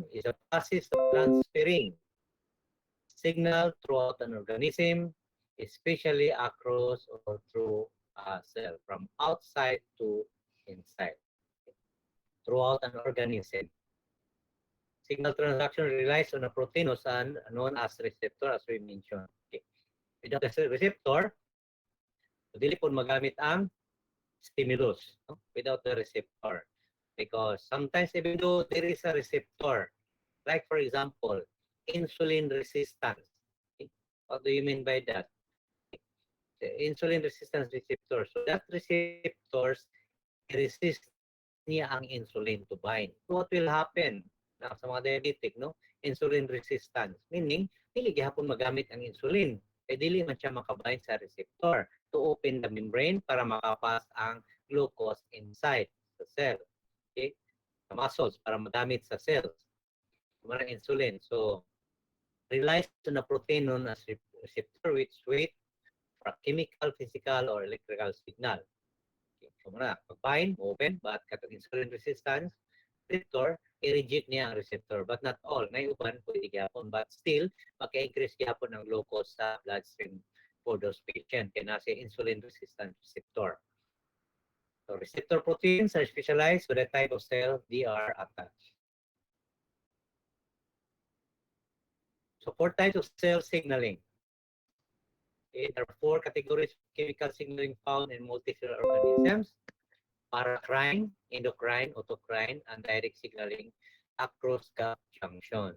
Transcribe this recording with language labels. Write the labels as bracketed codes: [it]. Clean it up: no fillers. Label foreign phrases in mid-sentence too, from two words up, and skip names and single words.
[en] It's a process of transferring signal throughout an organism, especially across or through a cell, from outside to inside. throughout an organism. Signal transduction relies on a protein known as receptor, as we mentioned. Okay. Without the receptor, [ceb] dili po magamit ang stimulus, no? [en] Without the receptor. Because sometimes even though there is a receptor, like for example, insulin resistance. Okay? What do you mean by that? The insulin resistance receptor. So that receptors resist [ceb] niya ang [en] insulin to bind. So what will happen [ceb] na sa mga [en] diabetic, no? Insulin resistance. [ceb] Meaning, dili gihapon magamit ang insulin. Kaya dili man siya makabind sa receptor [en] to open the membrane [ceb] para makapas ang glucose [en] inside the cell. Okay? [ceb] Sa muscles para madamit sa cells. Mga insulin. [en] So, relies on a protein known as receptor which wait for a chemical, physical, or electrical signal. Okay. So, [ceb] muna, pag-bind, open, but katong [en] insulin resistance, [ceb] receptor, i-reject niya ang receptor. [en] But not all. [ceb] May uban, pwede gyapon. [en] But still, [ceb] maka-increase gyapon ang glucose sa bloodstream [en] for those patients. [ceb] Kaya nasa [en] insulin resistant receptor. So, receptor proteins are specialized with the type of cell they are attached. So, 4 types of cell signaling. Okay, there are 4 categories of chemical signaling found in multicellular organisms: paracrine, endocrine, autocrine, and direct signaling across gap junctions.